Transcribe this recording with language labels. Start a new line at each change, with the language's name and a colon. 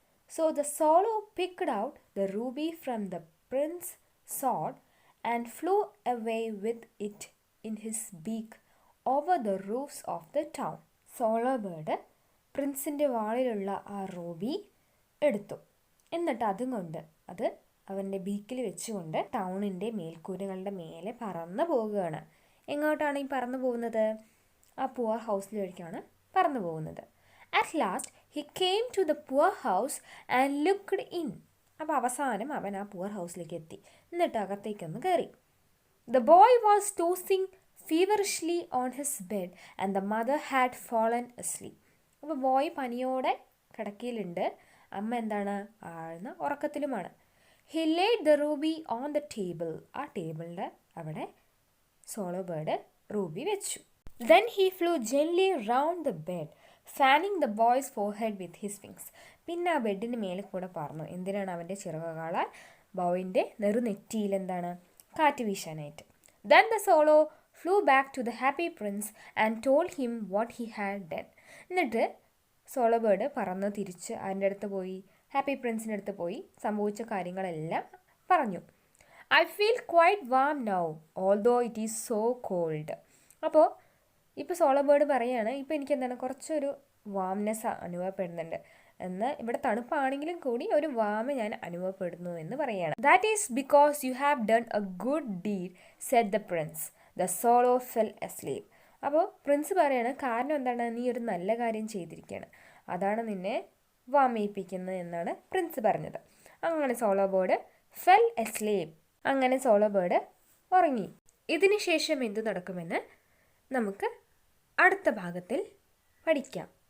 English: So the swallow picked out the ruby from the prince's sword and flew away with it in his beak over the roofs of the town.
Malayalam: Solo bird പ്രിൻസിൻ്റെ വാളിലുള്ള ആ Ruby എടുത്തു, എന്നിട്ട് അതുകൊണ്ട് അത് അവൻ്റെ ബീക്കിൽ വെച്ചുകൊണ്ട് ടൗണിൻ്റെ മേൽക്കൂരകളുടെ മേലെ പറന്നു പോകുകയാണ്. എങ്ങോട്ടാണ് ഈ പറന്നു പോകുന്നത്? ആ പുവർ ഹൗസിലേക്കാണ് പറന്നു പോകുന്നത്.
English: At last he came to the poor house and looked in.
Malayalam: അപ്പോൾ അവസാനം അവൻ ആ പുവർ ഹൗസിലേക്ക് എത്തി, എന്നിട്ട് അകത്തേക്കൊന്ന് കയറി.
English: The boy was tossing feverishly on his bed and the mother had fallen asleep.
Malayalam: അപ്പോൾ ബോയ് പനിയോടെ കിടക്കയിലുണ്ട്, അമ്മ ആഴ്ന്ന ഉറക്കത്തിലുമാണ്.
English: He laid the ruby on the table.
Malayalam: ആ ടേബിളിൻ്റെ അവിടെ സോളോ ബേർഡ് റൂബി വെച്ചു.
English: Then he flew gently round the bed, fanning the boy's forehead with his wings.
Malayalam: പിന്നെ ആ ബെഡിന് മേലെ കൂടെ പറന്നു. എന്തിനാണ്? അവൻ്റെ ചിറകുകളാൽ ബോയിൻ്റെ നെറുനെറ്റിയിൽ കാറ്റ് വീശാനായിട്ട്.
English: Then the swallow flew back to the happy prince and told him what he had done.
Malayalam: എന്നിട്ട് സോളോ ബേർഡ് പറന്ന് തിരിച്ച് അതിൻ്റെ അടുത്ത് പോയി, ഹാപ്പി പ്രിൻസിൻ്റെ അടുത്ത് പോയി സംഭവിച്ച കാര്യങ്ങളെല്ലാം പറഞ്ഞു.
English: "I feel quite warm now, although it is so cold."
Malayalam: അപ്പോൾ ഇപ്പോൾ സോളോ ബേർഡ് പറയുകയാണ്, ഇപ്പോൾ എനിക്ക് കുറച്ചൊരു വാംനെസ് അനുഭവപ്പെടുന്നുണ്ട് എന്ന്, ഇവിടെ തണുപ്പാണെങ്കിലും കൂടി ഒരു വാമ ഞാൻ അനുഭവപ്പെടുന്നു എന്ന് പറയുകയാണ്.
English: "That is because you have done a good deed," said the prince. The swallow fell asleep.
Malayalam: അപ്പോൾ പ്രിൻസ് പറയാണ്, കാരണം നീ ഒരു നല്ല കാര്യം ചെയ്തിരിക്കുകയാണ്, അതാണ് നിന്നെ വാമയിപ്പിക്കുന്നത് എന്നാണ് പ്രിൻസ് പറഞ്ഞത്. അങ്ങനെ സോളോ ബേർഡ്
English: Fell asleep.
Malayalam: അങ്ങനെ സോളോ ബേർഡ് ഉറങ്ങി. ഇതിന് ശേഷം എന്തു നടക്കുമെന്ന് നമുക്ക് അടുത്ത ഭാഗത്തിൽ പഠിക്കാം.